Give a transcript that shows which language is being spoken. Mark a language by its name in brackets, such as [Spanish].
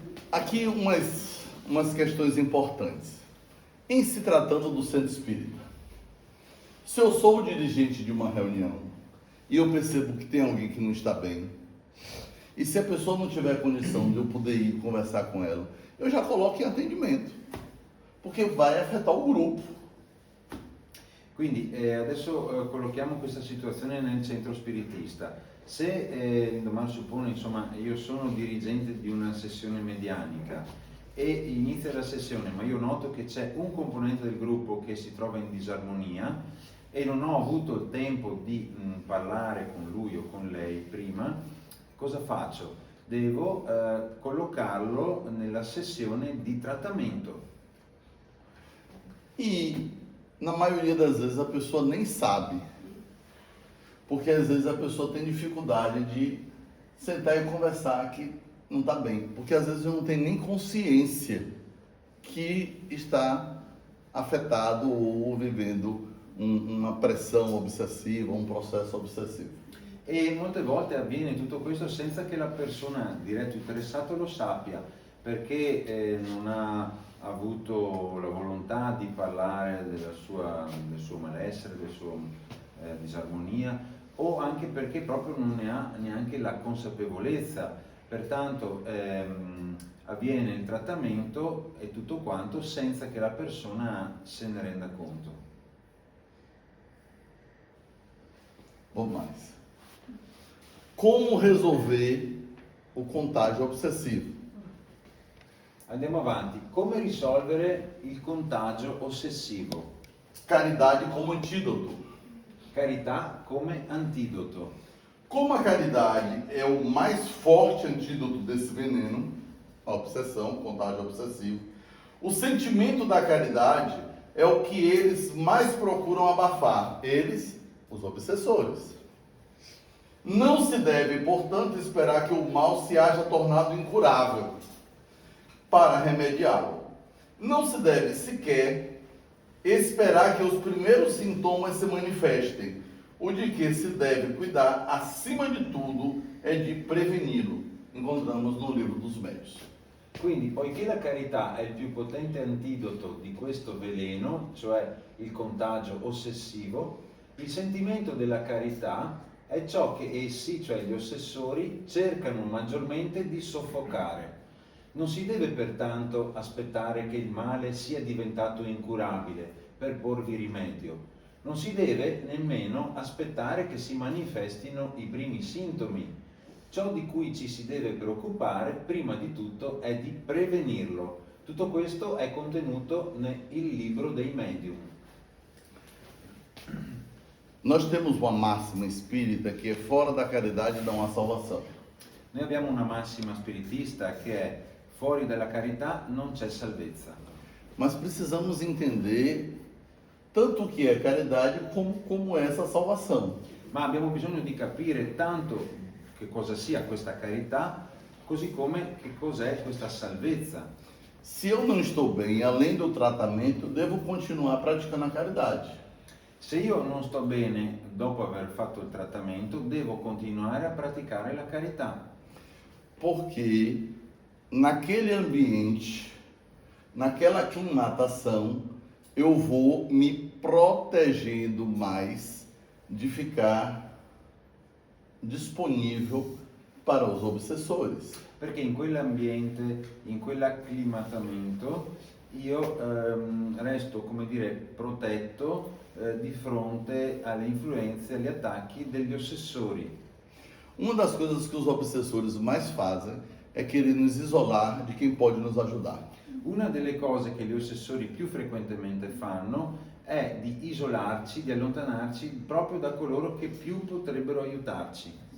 [Portuguese] Aqui umas questões importantes. Em se tratando do centro espírita, se eu sou o dirigente de uma reunião e eu percebo que tem alguém que não está bem, e se a pessoa não tiver condição de eu poder ir conversar com ela, eu já coloco em atendimento, porque vai afetar o grupo. [Italian] Quindi adesso collochiamo questa situazione nel centro spiritista. Se domani suppone, insomma, io sono dirigente di una sessione medianica e inizia la sessione, ma io noto che c'è un componente del gruppo che si trova in disarmonia e non ho avuto il tempo di parlare con lui o con lei prima, cosa faccio? Devo collocarlo nella sessione di trattamento. E na maioria das vezes a pessoa nem sabe, porque às vezes a pessoa tem dificuldade de sentar e conversar que não está bem, porque às vezes não tem nem consciência que está afetado ou vivendo uma pressão obsessiva, um processo obsessivo. E molte volte avviene tutto questo senza che la persona diretto interessato lo sappia, perché non ha avuto la volontà di parlare del suo malessere, della sua disarmonia, o anche perché proprio non ne ha neanche la consapevolezza. Pertanto avviene il trattamento e tutto quanto senza che la persona se ne renda conto. [Portuguese] Vamos mais. Como resolver o contágio obsessivo? [Italian] Andiamo avanti. Come risolvere il contagio ossessivo? [Portuguese] Caridade como antídoto. [Italian] Carità come antidoto. [Portuguese] Como a caridade é o mais forte antídoto desse veneno, a obsessão, contágio obsessivo, o sentimento da caridade é o que eles mais procuram abafar, eles, os obsessores. Não se deve, portanto, esperar que o mal se haja tornado incurável para remediá-lo. Não se deve sequer esperar que os primeiros sintomas se manifestem. O de que se deve cuidar, acima de tudo, é de preveni-lo. Encontramos no livro dos Médios. [Italian] Quindi, poiché la carità è il più potente antidoto di questo veleno, cioè il contagio ossessivo, il sentimento della carità è ciò che essi, cioè gli ossessori, cercano maggiormente di soffocare. Non si deve pertanto aspettare che il male sia diventato incurabile per porvi rimedio. Non si deve nemmeno aspettare che si manifestino i primi sintomi. Ciò di cui ci si deve preoccupare, prima di tutto, è di prevenirlo. Tutto questo è contenuto nel libro dei medium. [Portuguese] Nós temos uma máxima espírita que é fora da caridade não há salvação. [Italian] Noi abbiamo una massima spiritista che è fuori dalla carità non c'è salvezza. [Portuguese] Mas precisamos entender tanto o que é caridade como é essa salvação. [Italian] Ma abbiamo bisogno di capire tanto che cosa sia questa carità, così come che cos'è questa salvezza. [Portuguese] Se eu não estou bem, além do tratamento, devo continuar praticando a caridade. [Italian] Se io non sto bene dopo aver fatto il trattamento, devo continuare a praticare la carità. [Portuguese] Porque naquele ambiente, naquela aclimatação, eu vou me protegendo mais de ficar disponível para os obsessores. [Italian] Perché in quell'ambiente, in quell'acclimatamento, io resto, come dire, protetto di fronte alle influenze, agli attacchi degli ossessori. [Portuguese] Uma das coisas que os obsessores mais fazem é querer nos isolar de quem pode nos ajudar. [Italian] Una delle cose che gli ossessori più frequentemente fanno è di isolarci, di allontanarci proprio da coloro che più potrebbero aiutarci.